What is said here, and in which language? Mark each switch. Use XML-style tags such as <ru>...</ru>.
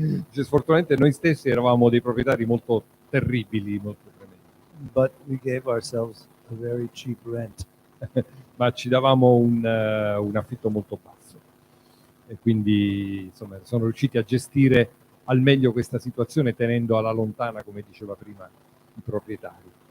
<it>Sfortunatamente noi stessi eravamo dei proprietari molto terribili, molto tremendi.</it> <en>But we gave ourselves a very cheap rent.</en> <it>Ma ci davamo un affitto molto basso, e quindi insomma sono riusciti a gestire al meglio questa situazione tenendo alla lontana, come diceva prima, i proprietari.</it>